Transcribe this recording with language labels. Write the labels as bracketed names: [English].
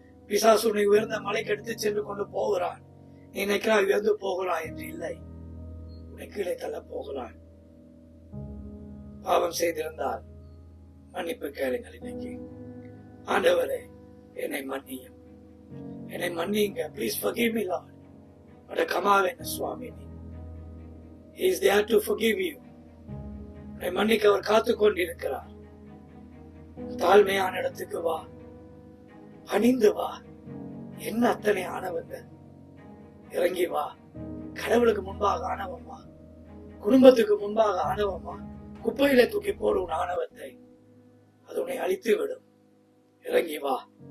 [Tamil] பிசாசு உன்னை உயர்ந்த மலைக்கு எடுத்து சென்று கொண்டு போகிறான். நீ நினைக்கிறாய் உயர்ந்து போகிறாய் என்று. இல்லை, உன்னை கீழே தள்ள போகிறான். பாவம் செய்திருந்தால் மன்னிப்பு கேளுங்கள். இன்னைக்கு ஆண்டவரே என்னை மன்னியும், என்னை மன்னிங்க. [English] Please forgive me Lord. [Tamil] அட கமாவேன சுவாமி, [English] He is there to forgive you. [Tamil] உன்னை மன்னிக்க அவர் காத்துக் கொண்டிருக்கிறார். தாழ்மையான இடத்துக்கு வா, அணிந்து வா. என்ன அத்தனை ஆணவங்கள். இறங்கி வா. கடவுளுக்கு முன்பாக ஆணவமா, குடும்பத்துக்கு முன்பாக ஆணவமா, குப்பையில தூக்கி போடு உன் ஆணவத்தை. அது உன்னை அழித்து விடும். இறங்கி வா.